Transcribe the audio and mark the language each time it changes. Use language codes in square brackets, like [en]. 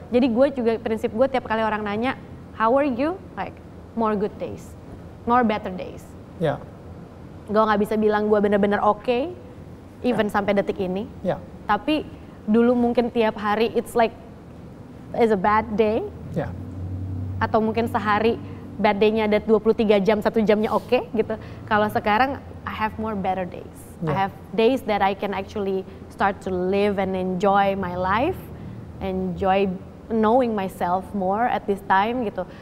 [id] Jadi gue juga prinsip gue tiap kali orang nanya, [en] how are you? Like, more good days, more better days. [id] Ya. Gue nggak bisa bilang gue bener-bener oke, even sampai detik ini. Ya. Tapi dulu mungkin tiap hari [en] it's like is a bad day. [id] Ya. Atau mungkin sehari bad day-nya ada 23 jam, 1 jamnya oke gitu. Kalau sekarang [en] I have more better days. I have days that I can actually start to live and enjoy my life, enjoy knowing myself more at this time [id] gitu.